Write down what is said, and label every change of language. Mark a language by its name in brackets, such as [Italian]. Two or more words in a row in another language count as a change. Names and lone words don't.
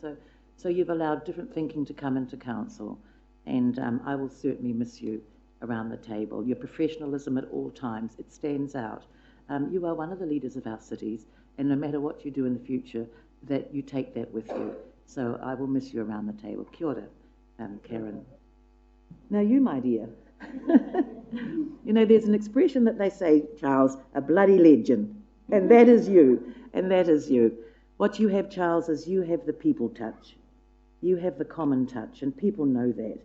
[English] So you've allowed different thinking to come into council, and I will certainly miss you around the table. Your professionalism at all times, it stands out. You are one of the leaders of our cities, and no matter what you do in the future, that you take that with you. So I will miss you around the table. [Māori] Kia ora, Karen. [English] Now you, my dear. You know, there's an expression that they say, Charles, a bloody legend, and that is you, and that is you. What you have, Charles, is you have the people touch. You have the common touch, and people know that.